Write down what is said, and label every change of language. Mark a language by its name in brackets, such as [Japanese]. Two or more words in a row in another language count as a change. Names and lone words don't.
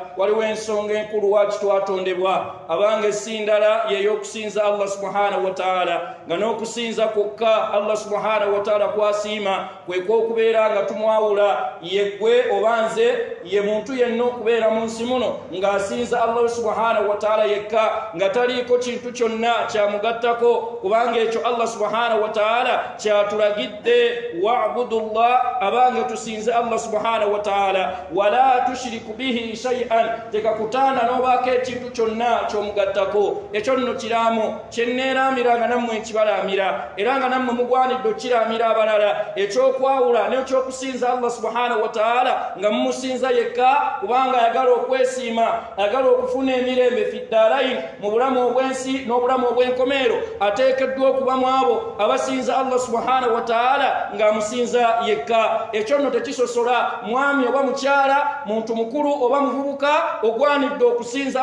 [Ganda] Waliwo ensonga enkulu lwaki twatondebwa, abange essindala y'ey'okusinza Allah [Arabic] سبحانه وتعالى, [Ganda] nga n'okusinza kwokka Allah [Arabic] سبحانه وتعالى [Ganda] kwasiima kwe kw'okubeera nga tumwawula yeggwe oba nze ye muntu yenna okubeera mu nsi muno ng'asinza Allah [Arabic] سبحانه وتعالى [Ganda] yekka nga taliiko kintu kyonna kyamugattako, kubanga ekyo Allah [Arabic] سبحانه وتعالى [Ganda] kyatulagidde: wa'budullah abange tusinze Allah [Arabic] سبحانه وتعالى ولا تشركوا به شيئا [Ganda] tekakutana n'obaako ekintu kyonna ky'omugattako ekyo nno kiramu kyenneeramiranga nammwe nkibalamira era nga nammwe mugwanidde okiramira abalala ekyokwawula n'ekyokusinza Allah [Arabic] سبحانه وتعالى [Ganda] nga mumusinza yekka kubanga ayagala okwesiima ayagala okufuna emirembe fiddalaini mu bulamu obwensi n'obulamu obw'enkomeero ateekeddwa okuba mu abo abasinza Allah [Arabic] سبحانه وتعالى [Ganda] ng'amusinza yekka ekyo nno tekisosola mwami oba mukyala muntu mukulu oba muvubuka ogwanidde okusinza